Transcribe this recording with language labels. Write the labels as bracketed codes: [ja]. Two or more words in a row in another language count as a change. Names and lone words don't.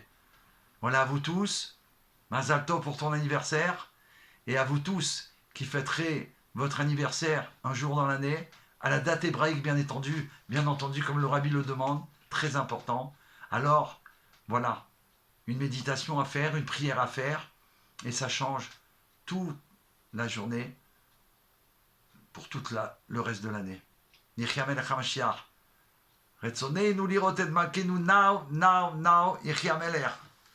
[fr] Voilà à vous tous, Mazal Tov pour ton anniversaire, et à vous tous qui fêterez votre anniversaire un jour dans l'année, à la date hébraïque bien entendu comme le Rabbi le demande, très important. Alors, voilà, une méditation à faire, une prière à faire, et ça change toute la journée pour tout le reste de l'année. [he] Yechia Melech HaMashiach. Retzoneinu lirot et malkeinu [en] now, [he] Yechia Melech.